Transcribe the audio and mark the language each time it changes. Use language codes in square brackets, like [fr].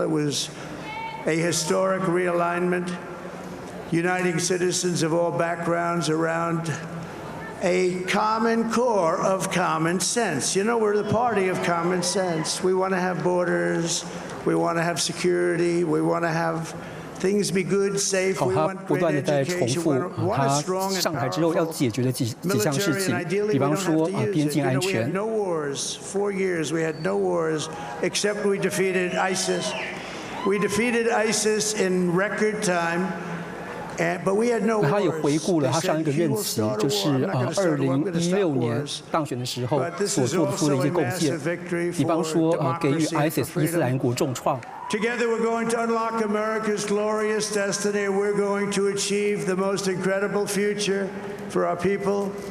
[en] It was a historic realignment, uniting citizens of all backgrounds around a common core of common sense. You know, we're the party of common sense. We want to have borders. We want to have security. We want to have things be good, safe. [zh] 他不断的在重复他上台之后要解决的几项事情，比方说边境安全。 [en] No wars. 4 years we had no wars, except we defeated ISIS. We defeated ISIS in record time. But we had no wars. [zh] 他也回顾了他上一个任期，就是2016年当选的时候所做出的一些贡献，比方说给予 ISIS 伊斯兰国重创。 [en] Together we're going to unlock America's glorious destiny. We're going to achieve the most incredible future for our people.